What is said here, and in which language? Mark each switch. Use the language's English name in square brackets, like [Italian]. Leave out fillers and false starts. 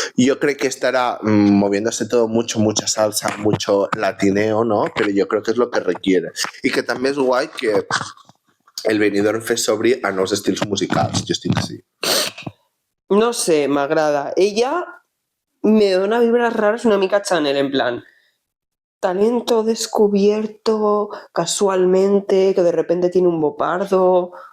[Spanish] Yo creo que estará moviéndose todo mucha salsa, mucho latineo, ¿no? Pero yo creo que es lo que requiere. [Catalan] Y que també és guai que el Benidorm Fest s'obri a nous estils musicals. Jo estic així. No sé, m'agrada. [Spanish] Ella [Catalan] me dona [Spanish] vibras raras [Catalan] una mica [Spanish] Chanel, en plan talento descubierto casualmente, que de repente tiene un bopardo.